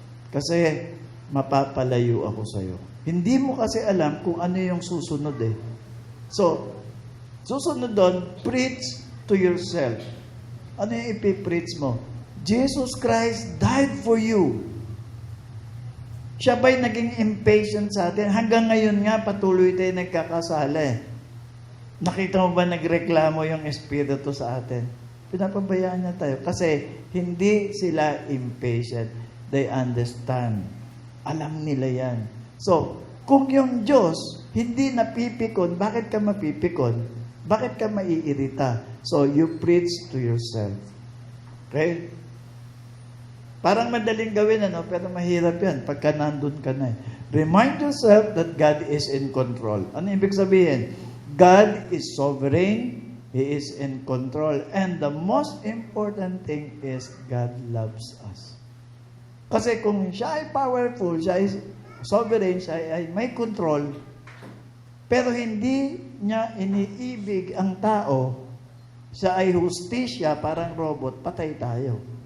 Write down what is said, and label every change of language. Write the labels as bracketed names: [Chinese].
[Filipino] Kasi mapapalayo ako sa'yo. Hindi mo kasi alam kung ano yung susunod eh. [English] So, [Filipino] susunod doon, [English] preach to yourself. [Filipino] Ano yung ipipreach mo? [English] Jesus Christ died for you. [Filipino] Siya ba'y naging impatient sa atin? Hanggang ngayon nga, patuloy tayo nagkakasala eh. Nakita mo ba nagreklamo yung Espiritu sa atin? Pinapabayaan niya tayo. Kasi hindi sila impatient. [English] They understand. [Filipino] Alam nila yan. So, kung yung Diyos hindi napipikon, bakit ka mapipikon? Bakit ka maiirita? [English] So, you preach to yourself. Okay? [Filipino] Parang madaling gawin, pero mahirap yan pagka nandun ka na. [English] Remind yourself that God is in control. [Filipino] Ano ibig sabihin? [English] God is sovereign. He is in control. And the most important thing is God loves us. [Filipino] Kasi kung siya ay powerful, siya ay sovereign, siya ay may control, pero hindi niya iniibig ang tao, siya ay hustisya, parang robot, patay tayo.